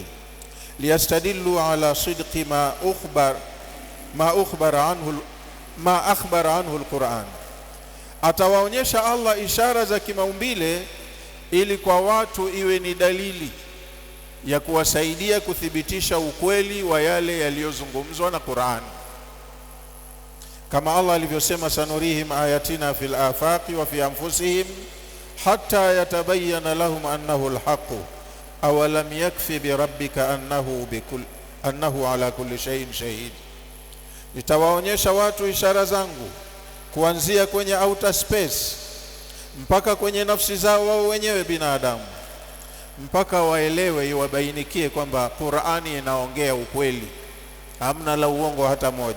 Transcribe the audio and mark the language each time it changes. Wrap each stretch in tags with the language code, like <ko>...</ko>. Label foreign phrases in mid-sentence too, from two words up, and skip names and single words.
<ar>ليستدل على صدق ما أخبر عنه القرآن,</ar> <sw>Atawaonyesha Allah ishara za kimaumbile ili kwa watu iwe ni dalili ya kuwasaidia kuthibitisha ukweli wa yale yaliyozungumzwa na Qur'an. Kama Allah alivyosema,</sw> <ar>سنريهم آياتنا في الآفاق وفي أنفسهم حتى يتبين لهم أنه الحق أولم يكف بربك أنه على كل شيء شهيد.</ar> <sw>Nitawaonyesha watu ishara zangu kuanzia kwenye</sw> <en>outer space</en> <sw>mpaka kwenye nafsi zao wao wenyewe binadamu, mpaka waelewe, iwabainikie kwamba Qur'ani inaongea ukweli, hamna la uongo hata moja.</sw>